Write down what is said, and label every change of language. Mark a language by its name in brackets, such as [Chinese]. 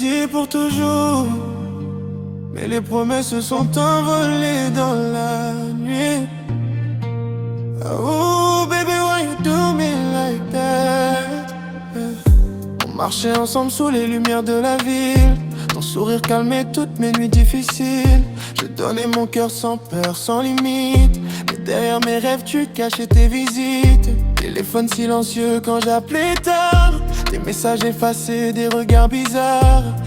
[French] pour toujours, mais les promesses se sont envolées dans la nuit. [English] Oh baby, why you do me like that? [French] On marchait ensemble sous les lumières de la ville. Ton sourire calmait toutes mes nuits difficiles. Je donnais mon cœur sans peur, sans limite. Mais derrière mes rêves tu cachais tes visites. Téléphone silencieux quand j'appelais tard. Des messages effacés, des regards bizarres.